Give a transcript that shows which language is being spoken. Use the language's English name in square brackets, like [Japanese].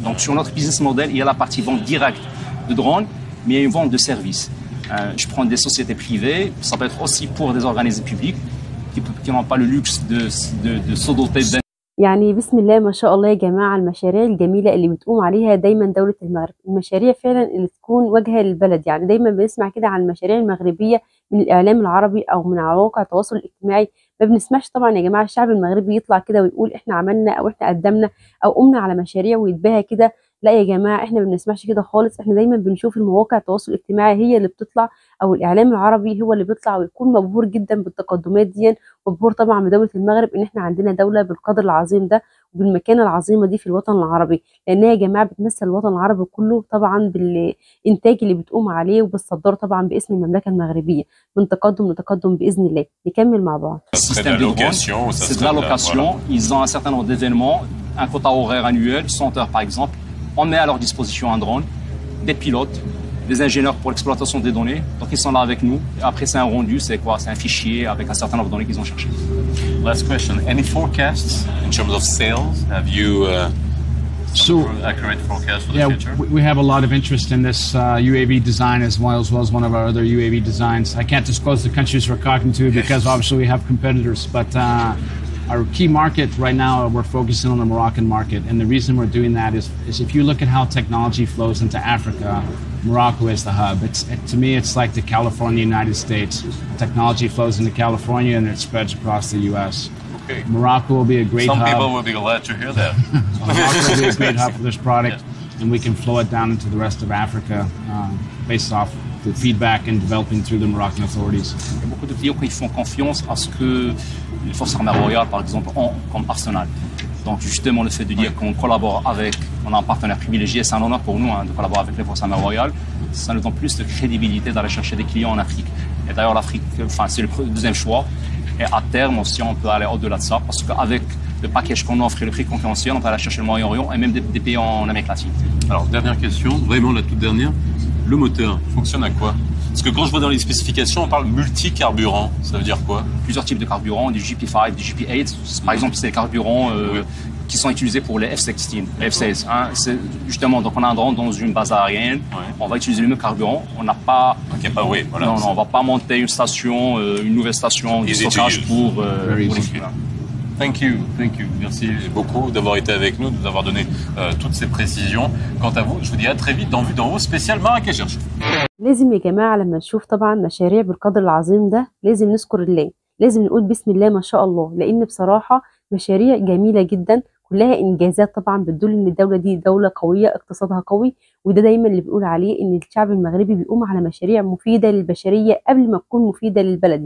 [French] Donc sur notre business model, il y a la partie vente directe de drones, mais il y a une vente de services. Je prends des sociétés privées, ça peut être aussi pour des organismes publics qui n'ont pas le luxe de se doter d'un. [Arabic] يعني بسم الله ما شاء الله يا جماعة، المشاريع الجميلة اللي بتقوم عليها دايما دولة المغرب، المشاريع فعلا اللي تكون واجهة للبلد. يعني دايما بنسمع كده عن المشاريع المغربية من الإعلام العربي أو من على مواقع التواصل الاجتماعي. ما بنسمعش طبعا يا جماعة الشعب المغربي يطلع كده ويقول إحنا عملنا أو إحنا قدمنا أو قمنا على مشاريع ويتباهى كده. لا يا جماعة، إحنا ما بنسمعش كده خالص. إحنا دايما بنشوف المواقع التواصل الاجتماعي هي اللي بتطلع، أو الإعلام العربي هو اللي بيطلع ويكون مبهور جدا بالتقدمات دي، مبهور طبعا بدولة المغرب إن إحنا عندنا دولة بالقدر العظيم ده وبالمكانة العظيمة دي في الوطن العربي، لأنها يا جماعة بتمثل الوطن العربي كله طبعا بالإنتاج اللي بتقوم عليه وبالصدار طبعا باسم المملكة المغربية، من تقدم لتقدم بإذن الله. نكمل مع بعض. [French] Système de location, c'est de la location. Voilà. Ils ont un certain nombre d'événements, un quota horaire annuel, 100 heures par exemple. On met à leur disposition un drone, des pilotes, des ingénieurs pour l'exploitation des données. Donc ils sont là avec nous. Et après c'est un rendu, c'est quoi? C'est un fichier avec un certain nombre de données qu'ils ont cherché. [English] Last question. Any forecasts in terms of sales? Have you accurate forecast for the future? We have a lot of interest in this UAV design as well as one of our other UAV designs. I can't disclose the countries we're talking to because obviously we have competitors, but our key market right now, we're focusing on the Moroccan market. And the reason we're doing that is if you look at how technology flows into Africa, Morocco is the hub. To me, it's like the California United States. Technology flows into California and it spreads across the U.S. Okay. Morocco will be a great hub. Some people will be glad to hear that. Morocco will be a great hub for this product, and we can flow it down into the rest of Africa based off the feedback and developing through the Moroccan authorities. [French] Il y a beaucoup de clients qui font confiance à ce que les forces armées royales, par exemple, ont comme arsenal. Donc justement, le fait de dire qu'on collabore avec, on a un partenaire privilégié, c'est un honneur pour nous de collaborer avec les forces armées royales. Ça nous donne plus de crédibilité d'aller chercher des clients en Afrique. Et d'ailleurs, l'Afrique, c'est le deuxième choix. Et à terme aussi, on peut aller au-delà de ça, parce qu'avec le package qu'on offre et le prix concurrentiel, on peut aller chercher le Moyen-Orient et même des pays en Amérique latine. Alors, dernière question, vraiment la toute dernière. Le moteur fonctionne à quoi? Parce que quand je vois dans les spécifications, on parle multi-carburant. Ça veut dire quoi? Plusieurs types de carburants, du GP5, du GP8. Par exemple, c'est des carburants qui sont utilisés pour les F-16, les F-16. Hein. Justement, donc on a un drone dans une base aérienne, on va utiliser le même carburant. On n'a pas... voilà, non, on va pas monter une station, une nouvelle station de stockage pour les flux. [English] Thank you. [French] Merci beaucoup d'avoir été avec nous, de nous avoir donné toutes ces précisions. Quant à vous, je vous dis à très vite dans Vue d'en haut spécial Marrakech. [Arabic] لازم يا جماعة لما نشوف طبعا مشاريع بالقدر العظيم ده لازم نذكر الله، لازم نقول بسم الله ما شاء الله، لأن بصراحة مشاريع جميلة جدا كلها إنجازات طبعا بتدل إن الدولة دي دولة قوية اقتصادها قوي. وده دايما اللي بنقول عليه إن الشعب المغربي بيقوم على مشاريع مفيدة للبشرية قبل ما تكون مفيدة للبلد.